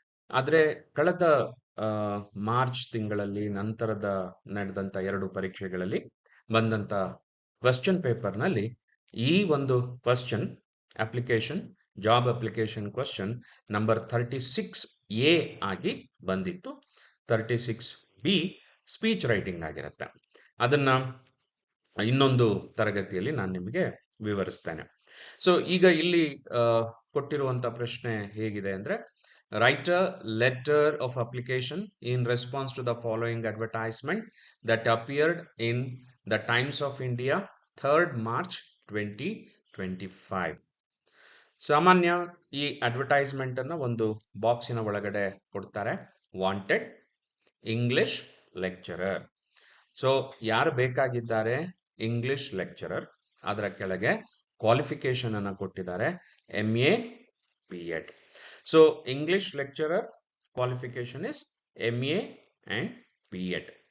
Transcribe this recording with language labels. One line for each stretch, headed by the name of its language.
Kannada: ಆದ್ರೆ ಕಳೆದ ಮಾರ್ಚ್ ತಿಂಗಳಲ್ಲಿ ನಂತರದ ನಡೆದಂತ 2 ಪರೀಕ್ಷೆಗಳಲ್ಲಿ ಬಂದಂತ ಕ್ವಶನ್ ಪೇಪರ್ ನಲ್ಲಿ ಈ ಒಂದು question job application question number 36A ಆಗಿ ಬಂದಿತ್ತು. 36B ಸ್ಪೀಚ್ ರೈಟಿಂಗ್ ಆಗಿರುತ್ತೆ. ಅದನ್ನ ಇನ್ನೊಂದು ತರಗತಿಯಲ್ಲಿ ನಾನು ನಿಮಗೆ ವಿವರಿಸ್ತೇನೆ. ಸೊ ಈಗ ಇಲ್ಲಿ ಕೊಟ್ಟಿರುವಂತ ಪ್ರಶ್ನೆ ಹೇಗಿದೆ ಅಂದ್ರೆ,
English: write a letter of application in response to the following advertisement that appeared in the Times of India 3rd March 2025.
Kannada: ಸಾಮಾನ್ಯ ಈ ಅಡ್ವರ್ಟೈಸ್ಮೆಂಟ್ ಅನ್ನ ಒಂದು ಬಾಕ್ಸಿನ ಒಳಗಡೆ ಕೊಡ್ತಾರೆ.
English: Wanted English lecturer.
Kannada: ಸೊ ಯಾರು ಬೇಕಾಗಿದ್ದಾರೆ? English lecturer. ಅದರ ಕೆಳಗೆ ಕ್ವಾಲಿಫಿಕೇಶನ್ ಅನ್ನ ಕೊಟ್ಟಿದ್ದಾರೆ, MA B.Ed.
English: So English lecturer qualification is MA and B.Ed.